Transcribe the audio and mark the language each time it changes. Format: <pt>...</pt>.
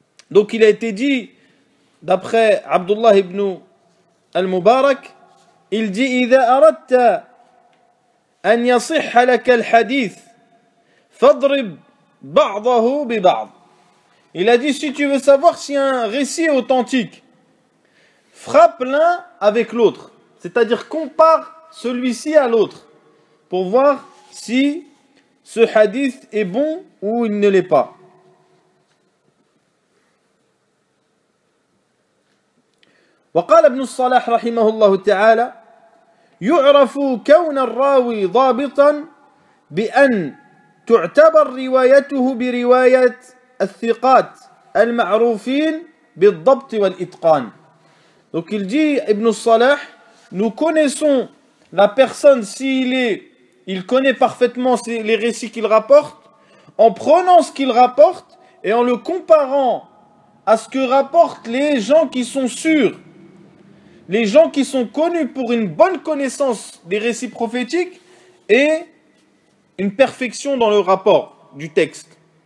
<fr>Donc il a été dit, d'après Abdullah ibn al-Mubarak, il dit «</fr> <ar>إذا أردت أن يصح لك الحديث فاضرب بعضه ببعض</ar> <fr>» Il a dit, si tu veux savoir si un récit est authentique, frappe l'un avec l'autre. C'est-à-dire, compare celui-ci à l'autre pour voir si ce hadith est bon ou il ne l'est pas.</fr> <ar>وقال ابن الصلاح رحمه الله تعالى يعرف كون الراوي ضابطا بأن تعتبر روايته برواية الثقات المعروفين بالضبط والإتقان.</ar> <fr>Donc il dit, Ibn al-Salah, nous connaissons la personne s'il connaît parfaitement les récits qu'il rapporte, en prenant ce qu'il rapporte et en le comparant à ce que rapportent les gens qui sont sûrs, les gens qui sont connus pour une bonne connaissance des récits prophétiques et une perfection dans le rapport du texte.</fr>